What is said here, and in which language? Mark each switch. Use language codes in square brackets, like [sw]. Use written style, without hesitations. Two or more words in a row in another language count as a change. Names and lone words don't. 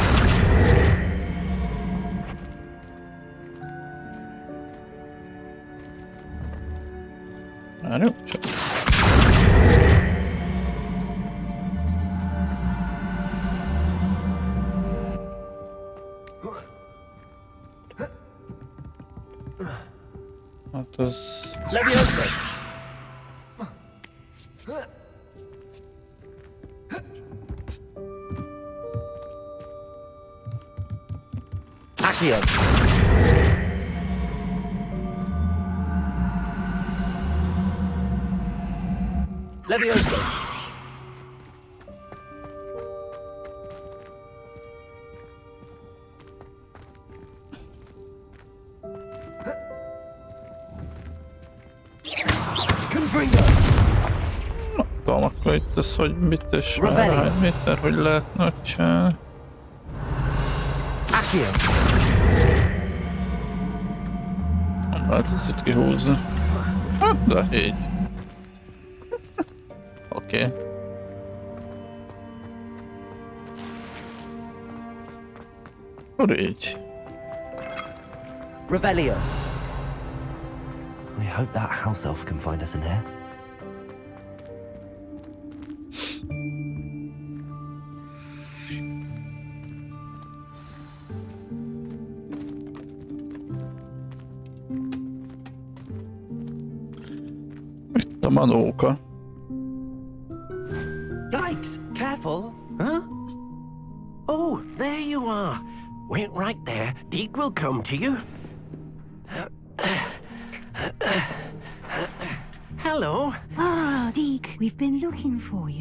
[en] I don't check. [hu] Hát az... [en] Levioso. Accio. Levioso. Confringo. [hu] Na, tudom, akkor itt ez, hogy mit és hány méter, hogy lehetne csinálni. [en] Accio. [hu] Nem lehet ezt itt kihúzni. Hát, de így. Oké. Akkor így. [en] Revelio. I hope that house elf can find us in here. [hu] Itt a manóka. [en] Yikes! Careful! Huh? Oh, there you are. Wait right there. Deke will come to you. Hello. Ah, Deke, we've been looking for you.